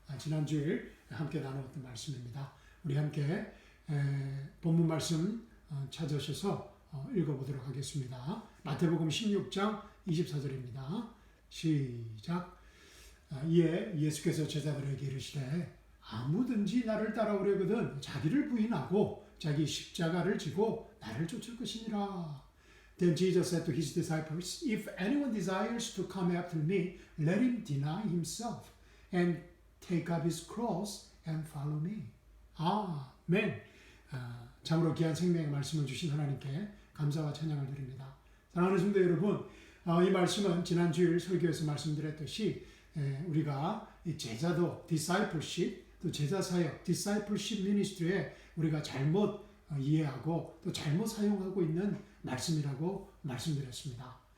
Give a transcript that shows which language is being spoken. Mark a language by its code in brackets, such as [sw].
[ko] 지난주에 함께 나누었던 말씀입니다. 우리 함께 본문 말씀 찾으셔서 읽어보도록 하겠습니다. 마태복음 16장 24절입니다. 시작. 이에 예수께서 제자들에게 이르시되 아무든지 나를 따라오려거든 자기를 부인하고 자기 십자가를 지고 나를 쫓을 것이니라. [en] Then Jesus said to his disciples, If anyone desires to come after me, let him deny himself and take up his cross and follow me. [ko] 아멘. 참으로 귀한 생명의 말씀을 주신 하나님께 감사와 찬양을 드립니다. 사랑하는 성도 여러분, 이 말씀은 지난 주일 설교에서 말씀드렸듯이 우리가 이 제자도 discipleship, 또 제자사역 discipleship ministry에 우리가 잘못 이해하고 또 잘못 사용하고 있는 말씀이라고 말씀드렸습니다.